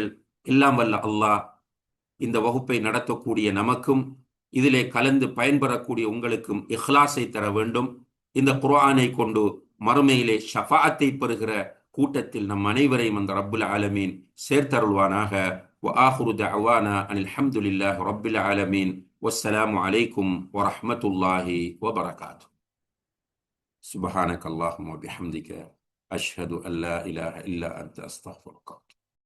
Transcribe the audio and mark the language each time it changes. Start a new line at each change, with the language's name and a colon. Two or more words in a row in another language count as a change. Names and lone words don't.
Tamil: எல்லாம் வல்ல அல்லாஹ் இந்த வகுப்பை நடத்தக்கூடிய நமக்கும் இதிலே கலந்து பயன்பெறக்கூடிய உங்களுக்கும் இஹ்லாஸை தர வேண்டும். இந்த குர்ஆனை கொண்டு மறுமையிலே ஷஃபாஅத்தை பெறுகிற கூட்டத்தில் நம் அனைவரையும் அந்த
Arabic: رب العالمين
Tamil: சேர்த்தருள்வானாக.
Arabic: وآخر دعوانا أن الحمد لله رب العالمين والسلام عليكم ورحمة الله وبركاته. سبحانك اللهم وبحمدك أشهد أن لا إله إلا أنت أستغفرك.